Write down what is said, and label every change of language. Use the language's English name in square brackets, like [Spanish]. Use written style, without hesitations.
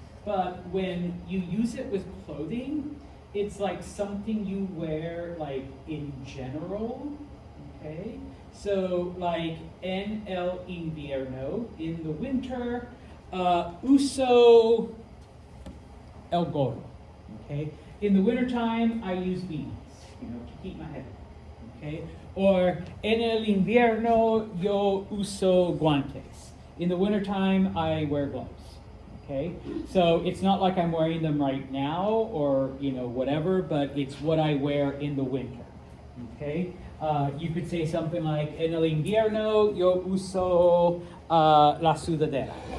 [English] But when you use it with clothing, it's like something you wear like in general, okay? So like [Spanish] en el invierno, [English] in the winter, [Spanish] uso el gorro, [English] okay? In the wintertime, I use beanies, to keep my head, okay? [Spanish] Or en el invierno, yo uso guantes. [English] In the wintertime, I wear gloves. Okay, so it's not like I'm wearing them right now or whatever, but it's what I wear in the winter. Okay, you could say something like [Spanish] en el invierno yo uso la sudadera.